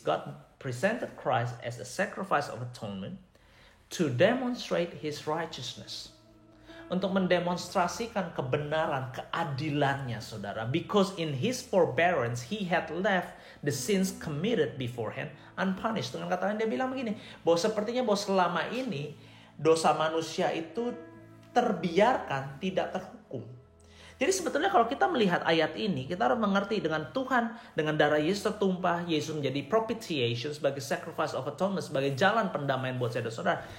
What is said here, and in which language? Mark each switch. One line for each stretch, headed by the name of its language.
English: God presented Christ as a sacrifice of atonement to demonstrate His righteousness.
Indonesian: Untuk mendemonstrasikan kebenaran, keadilannya, saudara.
English: Because in His forbearance, He had left the sins committed beforehand unpunished.
Indonesian: Dengan kata lain, dia bilang begini, bahwa sepertinya bahwa selama ini dosa manusia itu terbiarkan, tidak terhukum. Jadi sebetulnya kalau kita melihat ayat ini, kita harus mengerti dengan Tuhan, dengan darah Yesus tertumpah, Yesus menjadi propitiation sebagai
English: sacrifice of atonement,
Indonesian: sebagai jalan pendamaian buat saudara-saudara.